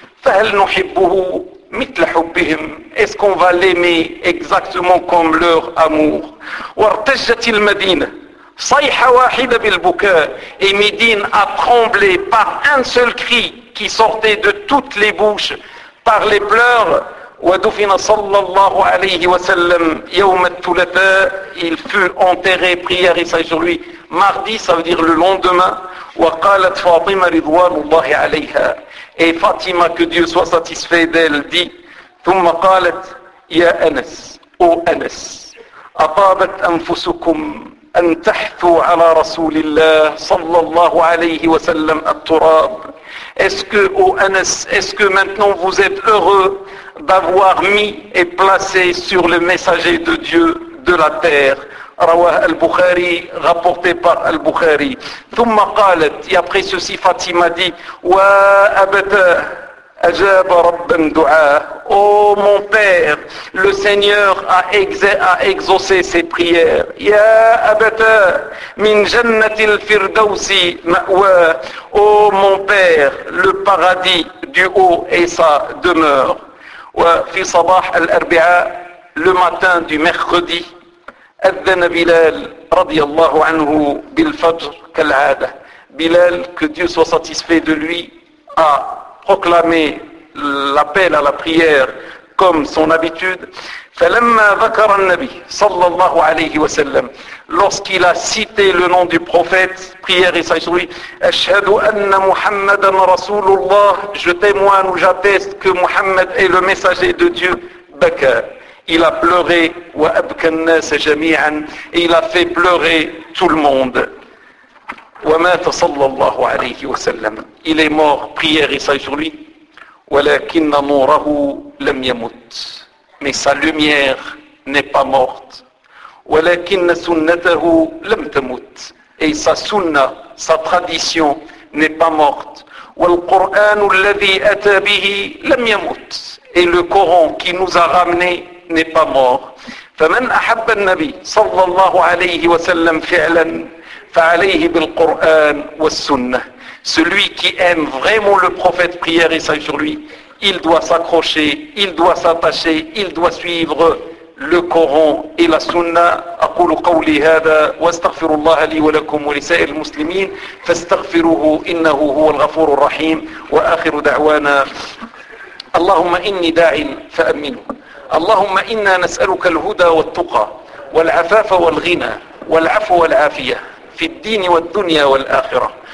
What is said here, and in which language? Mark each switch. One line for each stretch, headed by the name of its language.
Arabic: Fahal nuhibbuhu mithla hubbihim.
French: Est-ce qu'on va l'aimer exactement comme leur amour?
Arabic: Wartajat al-Madina sayha wahida bil buka.
French: Et Médine a tremblé par un seul cri qui sortait de toutes les bouches, par les pleurs.
Arabic: ودفن صلى الله عليه وسلم يوم الثلاثاء.
French: Il fut enterré, prière et salut sur lui, mardi, ça veut dire le lendemain.
Arabic: وقالت فاطمة رضوان الله عليها.
French: Et Fatima, que Dieu soit satisfait d'elle, dit:
Arabic: ثم قالت يا أنس,
French: ô Anas,
Arabic: أطابت أنفسكم أن تحثوا على رسول الله صلى الله عليه وسلم التراب.
French: Est-ce que, ô Anas, est-ce que maintenant vous êtes heureux d'avoir mis et placé sur le messager de Dieu de la terre?
Arabic: Rawah
French: al-Bukhari, rapporté par al-Bukhari.
Arabic: Thumma qalat,
French: et après ceci, Fatima dit:
Arabic: wa abata, ajaba rabban du'a.
French: Oh mon père, le Seigneur a exaucé ses prières.
Arabic: Ya abata, min jannatil firdausi ma'wa.
French: Oh mon père, le paradis du haut est sa demeure.
Arabic: وفي صباح الأربعاء
French: le matin du mercredi,
Arabic: أذن بلال رضي الله عنه بالفجر كالعادة.
French: Bilal, que Dieu soit satisfait de lui, a proclamé l'appel à la prière comme son habitude.
Arabic: فلما ذكر النبي صلى الله عليه وسلم,
French: lorsqu'il a cité le nom du prophète, prière et salut,
Arabic: أشهد أن محمدا رسول الله,
French: je témoigne ou j'atteste que Muhammad est le messager de Dieu,
Arabic: بكى,
French: il a pleuré,
Arabic: وأبكى الناس جميعا,
French: et il a fait pleurer tout le monde.
Arabic: ومات صلى الله عليه وسلم,
French: il est mort, prière et salut sur lui,
Arabic: ولكن نوره لم يمت,
French: mais sa lumière n'est pas morte.
Arabic: ولكن سنته لم تموت,
French: et sa sunna, sa tradition n'est pas morte.
Arabic: والقرآن الذي أتى به لم يموت,
French: et le Coran qui nous a ramené n'est pas mort.
Arabic: فمن أحب النبي صلى الله عليه وسلم فعلا فعليه بالقرآن والسنة.
French: Celui qui aime vraiment le prophète, prière et salut sur lui, il doit s'accrocher, il doit s'attacher, il doit suivre le Coran et la Sunna.
Arabic: أقول قولي هذا واستغفر الله لي ولكم ولسائر المسلمين فاستغفروه إنه هو الغفور الرحيم وآخر دعوانا. اللهم إني داع فأمنه. اللهم إنا نسألك الهدى والتقى والعفاف والغنى والعفو والعافية في الدين والدنيا والآخرة.